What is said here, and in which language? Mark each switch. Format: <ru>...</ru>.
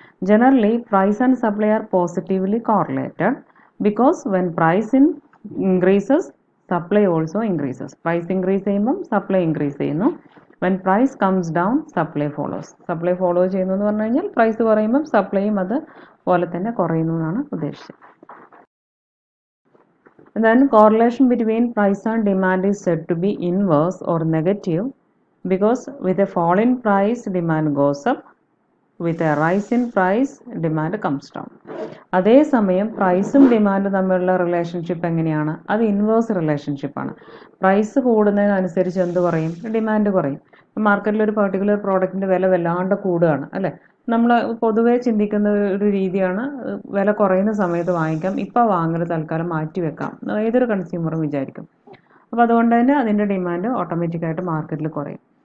<en>Generally price and supply are positively correlated because when price increases supply also increases.</en> <ml>Price increase ചെയ്യുമ്പം supply increase ചെയ്യുന്നു.</ml> <en>When price comes down supply follows.</en> <ml>Supply follow ചെയ്യുന്നു എന്ന് പറഞ്ഞു കഴിഞ്ഞാൽ price കുറയുമ്പം സപ്ലൈയും അതുപോലെ തന്നെ കുറയുന്നു എന്നാണ് ഉദ്ദേശിച്ചത്.</ml> <en>Then correlation between price and demand is said to be inverse or negative because with a fall in price demand goes up, with a rise in price demand comes down.</en> <ml>അതേസമയം പ്രൈസും ഡിമാൻഡും തമ്മിലുള്ള relationship എങ്ങനെയാണ്? അത് inverse റിലേഷൻഷിപ്പാണ്. Price കൂടുന്നതിനനുസരിച്ച് എന്ത് കുറയും? Demand കുറയും. മാർക്കറ്റിൽ ഒരു പെർട്ടിക്കുലർ പ്രോഡക്റ്റിൻ്റെ വില വല്ലാണ്ട് കൂടുകയാണ് അല്ലേ? നമ്മൾ പൊതുവേ ചിന്തിക്കുന്ന ഒരു രീതിയാണ് വില കുറയുന്ന സമയത്ത് വാങ്ങിക്കാം, ഇപ്പോൾ വാങ്ങൽ തൽക്കാലം മാറ്റി വെക്കാം, ഏതൊരു കൺസ്യൂമറും വിചാരിക്കും. അപ്പോൾ അതുകൊണ്ട് തന്നെ അതിൻ്റെ ഡിമാൻഡ് ഓട്ടോമാറ്റിക്കായിട്ട് മാർക്കറ്റിൽ കുറയും.</ml>